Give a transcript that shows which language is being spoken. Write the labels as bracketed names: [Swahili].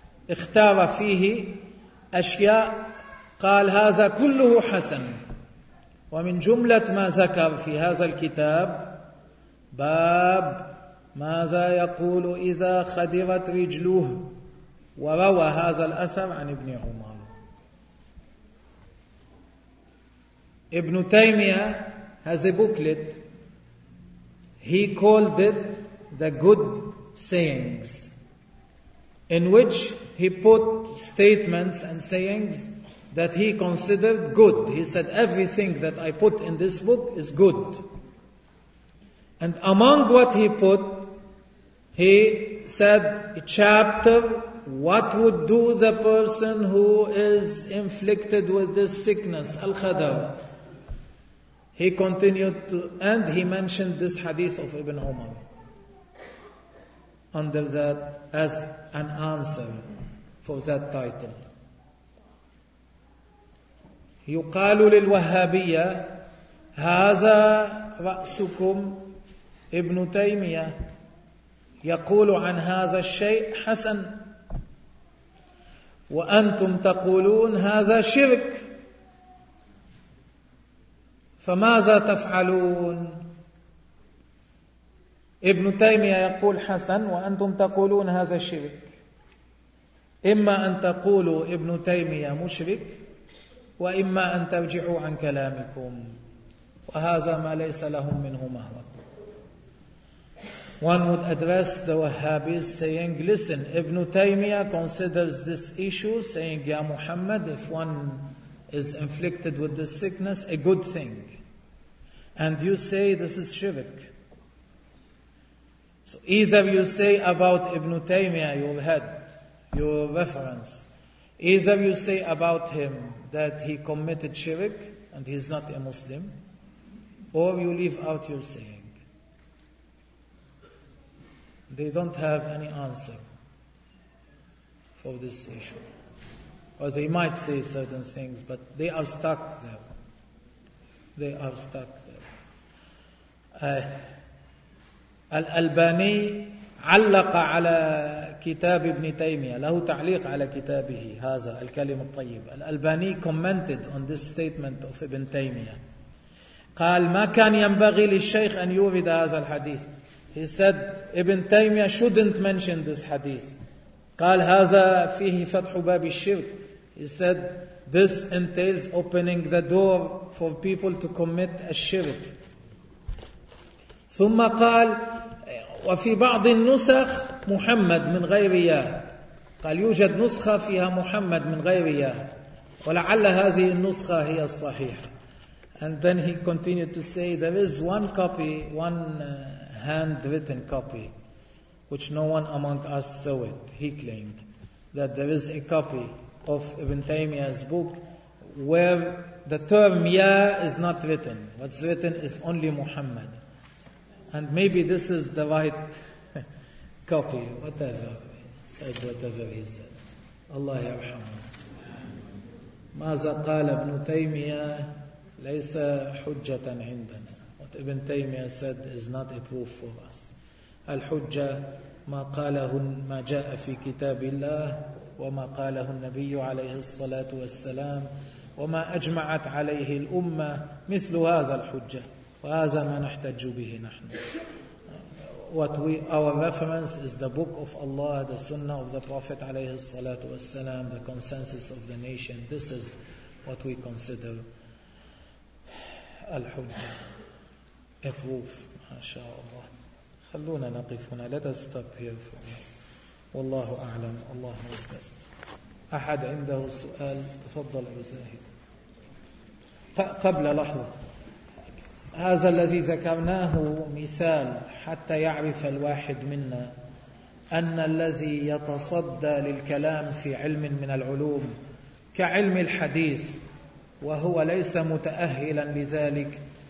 [Arabic] اختار فيه أشياء قال هذا كله حسن, ومن جملة ما ذكر في هذا الكتاب باب ماذا يقول إذا خدرت رجلوه, وروى هذا الأثر عن ابن عمر. [English] ابن تيمية has a booklet. He called it the good sayings, in which he put statements and sayings that he considered good. He said, everything that I put in this book is good. And among what he put, he said a chapter, what would do the person who is inflicted with this sickness, Al-Khadar. He continued to, and he mentioned this hadith of Ibn Umar under that as an answer for that title. [Arabic] يقال للوهابية هذا رأسكم ابن تيمية يقول عن هذا الشيء حسن, وأنتم تقولون هذا شرك, فماذا تفعلون؟ ابن تيمية يقول حسن وأنتم تقولون هذا شرك. إما أن تقولوا ابن تيمية مشرك, وإما أن ترجعوا عن كلامكم, وهذا ما ليس لهم منه مهرب. [English] One would address the Wahhabis saying, listen, Ibn Taymiyyah considers this issue, saying, Ya Muhammad, if one is inflicted with this sickness, a good thing. And you say this is shirk. So either you say about Ibn Taymiyyah, your head, your reference, either you say about him that he committed shirk and he is not a Muslim, or you leave out your saying. They don't have any answer for this issue. Or they might say certain things, but they are stuck there. They are stuck there. [Arabic] Al-Albani علق على كتاب ابن تيمية, له تعليق على كتابه هذا الكلم الطيب. [English] Al-Albani commented on this statement of ابن تيمية. [Arabic] قال ما كان ينبغي للشيخ أن يورد هذا الحديث. [English] He said, Ibn Taymiyyah shouldn't mention this hadith. [Arabic] قال هذا فيه فتح باب الشرك. [English] He said, this entails opening the door for people to commit a shirk. [Arabic] ثم قال, وفي بعض النسخ محمد من غير ياه. قال يوجد نسخة فيها محمد من غير ياه. ولعل هذه النسخة هي الصحيحة. [English] And then he continued to say, there is one copy, handwritten copy, which no one among us saw it. He claimed that there is a copy of Ibn Taymiyyah's book where the term Ya is not written. What's written is only Muhammad. And maybe this is the right copy. Whatever. He said whatever he said. Allah yarhamu. [Arabic] ماذا قال ابن تيمية ليس حجة عندنا. [English] Ibn Taymiyyah said is not a proof for us. Al-Hujjah [Arabic] ما قاله ما جاء في كتاب الله وما قاله النبي عليه الصلاة والسلام وما أجمعت عليه الأمة مثل هذا الحجة، وهذا ما نحتج به نحن. [English] What we, our reference is the book of Allah, the sunnah of the Prophet [Arabic] عليه الصلاة والسلام, [English] the consensus of the nation. This is what we consider الحجة. A proof, mashallah. [Arabic] خلونا نقف هنا. [English] Let us stop here for me. [Arabic] والله أعلم. [English] الله is best. [Arabic] أحد عنده سؤال؟ تفضل أبو زاهد. قبل لحظة، هذا الذي ذكرناه مثال حتى يعرف الواحد منا أن الذي يتصدى للكلام في علم من العلوم كعلم الحديث وهو ليس متأهلا لذلك،